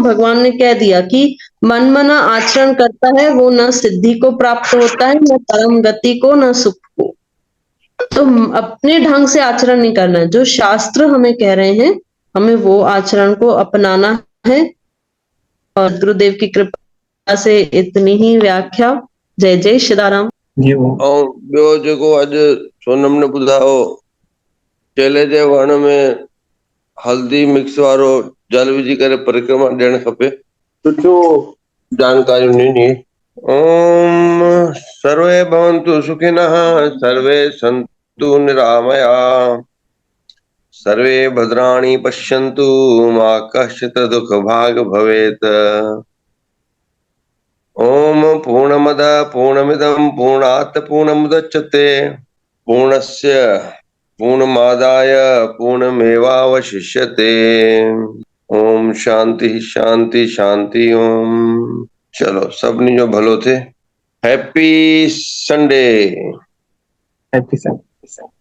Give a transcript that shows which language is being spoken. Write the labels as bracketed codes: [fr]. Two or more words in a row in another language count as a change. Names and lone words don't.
[hi] भगवान ने कह दिया कि मनमना आचरण करता है वो न सिद्धि को प्राप्त होता है, न परम गति को, न सुख को। तो अपने ढंग से आचरण नहीं करना है, जो शास्त्र हमें कह रहे हैं हमें वो आचरण को अपनाना है। और गुरुदेव की कृपा से इतनी ही व्याख्या। जय जय श्रीराम। जी वो [sd] ऐं ॿियो जेको अॼु सोनम ने ॿुधायो, केले जे वण में हल्दी मिक्स वारो जल विझी करे परिक्रमा ॾियणु खपे, सुठो जानकारी ॾिनी। [sa] ओम सर्वे भवन्तु सुखिनः, सर्वे सन्तु निरामया, सर्वे भद्राणि पश्यन्तु, मा कश्चित् दुःखभाग् भवेत्। ओम पूर्णमदः पूर्णमिदं पूर्णात् पूर्णमुदच्यते, पूर्णस्य पूर्णमादाय पूर्णमेवावशिष्यते। ओम शांति शांति शांति ओम। [sd] चलो सबनी जो भलो थे। [en] Happy Sunday. Happy Sunday.